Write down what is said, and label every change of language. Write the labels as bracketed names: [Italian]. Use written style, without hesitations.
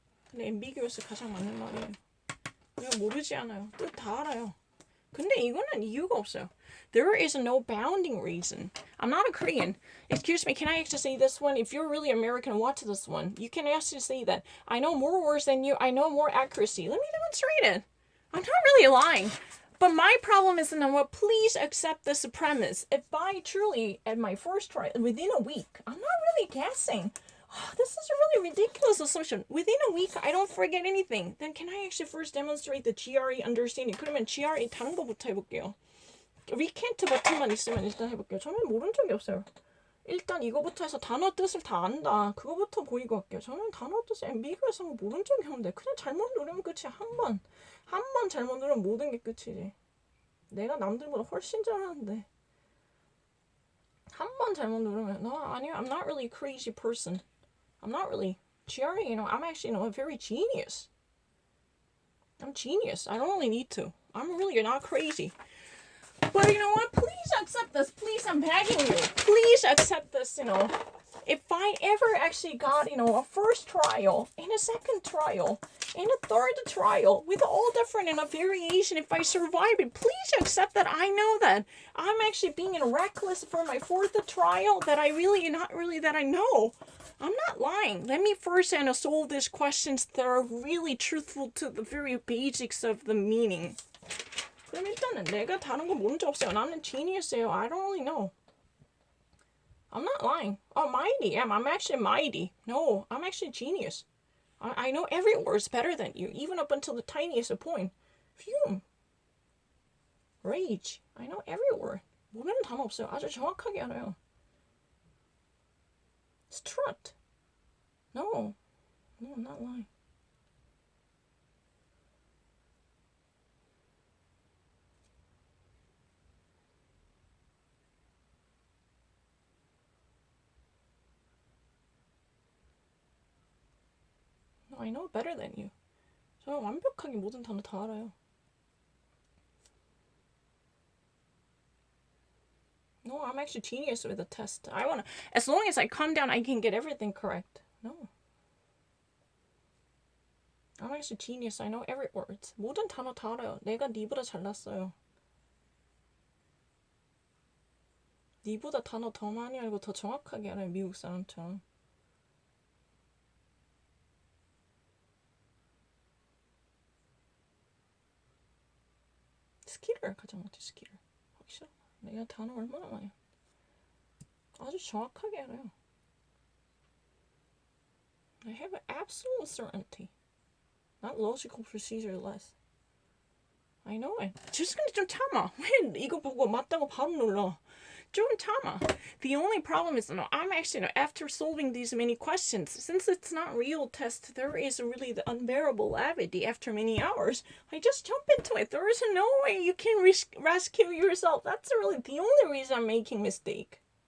[Korean] 근데 [English] ambiguous [Korean] 가장 맞는 말이에요. 내가 모르지 않아요. 뜻 다 알아요. 근데 이거는 이유가 없어요. [English] There is no bounding reason. I'm not a Korean. Excuse me, can I actually say this one? If you're really American, watch this one. You can actually say that. I know more words than you. I know more accuracy. Let me demonstrate it. I'm not really lying. But my problem is, Noah, please accept this premise. If I truly, at my first try, within a week, I'm not really guessing. Oh, this is a really ridiculous assumption. Within a week, I don't forget anything. Then can I actually first demonstrate the GRE understanding? [Korean] 그러면 GRE 다른 거부터 해볼게요. 리켄트 버튼만 있으면 일단 해볼게요. 저는 모른 적이 없어요. 일단 이거부터 해서 단어 뜻을 다 안다. 그거부터 보이고 할게요. 저는 단어 뜻을 [English] ambiguous [Korean] 한 거 모른 적이 없는데 그냥 잘못 누르면 끝이야. 한 번 잘못 누르면 모든 게 끝이지. 내가 남들보다 훨씬 잘하는데 한 번 잘못 누르면 [English] no, [Korean] 아니요. [English] I'm not really a crazy person. I'm not really. GRE, I'm actually, a very genius. I'm genius. I don't really need to. I'm really not crazy. But you know what? Please accept this. Please, I'm begging you. Please accept this, If I ever actually got, a first trial, and a second trial, and a third trial, with all different variation, if I survive it, please accept that I know that. I'm actually being reckless for my fourth trial that I really, not really that I know. I'm not lying. Let me first solve these questions that are really truthful to the very basics of the meaning. [Korean] 그럼 일단은 내가 다른 거 모른 적 없어요. 나는 [English] genius [Korean] 예요. [English] I don't really know. I'm not lying. Oh, mighty. I'm actually mighty. No, I'm actually genius. I know every word's better than you, even up until the tiniest point. Fume. Rage. I know every word. [Korean] 모르는 단어 없어요. 아주 정확하게 알아요. [English] Strut. No, I'm not lying. No, I know better than you. [Korean] 저는 완벽하게 모든 단어 다 알아요. [English] No, I'm actually genius with a test. As long as I calm down, I can get everything correct. No. I'm actually genius. I know every word. [Korean] 모든 단어 다 알아요. 내가 니보다 잘났어요. 니보다 단어 더 많이 알고 더 정확하게 알아요. 미국 사람처럼. 스킬을 가장 못해. 스킬을. 확실해. 내가 단어 얼마나 많이 아주 정확하게 알아요. [English] I have an absolute certainty. Not logical procedure less. I know it. just [Korean] 근데 좀 참아. 왜 이거 보고 맞다고 바로 눌러. 좀 참아. [English] The only problem is, I'm actually, after solving these many questions, since it's not real test, there is really the unbearable avidity after many hours. I just jump into it. There is no way you can rescue yourself. That's really the only reason I'm making mistake.